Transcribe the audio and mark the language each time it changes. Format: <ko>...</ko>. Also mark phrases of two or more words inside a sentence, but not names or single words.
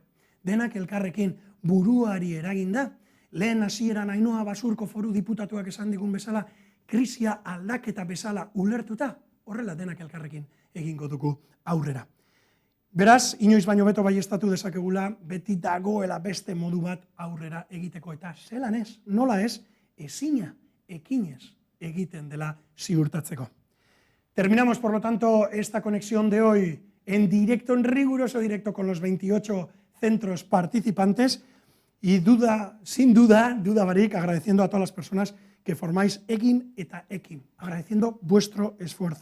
<eu>Denak elkarrekin buruari eraginda, lehen hasieran Ainhoa Basurko foru diputatuak esan digun bezala, krisia aldaketa bezala ulertuta, horrela denak elkarrekin egingo dugu aurrera. Beraz, inoiz baino beto baieztatu dezakegula, beti dagoela beste modu bat aurrera egiteko. Eta zelan ez, nola ez, ezina, ekinez egiten dela ziurtatzeko.</eu> <es>Terminamos, por lo tanto, esta conexión de hoy en directo, en riguroso directo con los 28 centros participantes y sin duda barik, agradeciendo a todas las personas que formáis Ekin eta Ekin, agradeciendo vuestro esfuerzo.</es>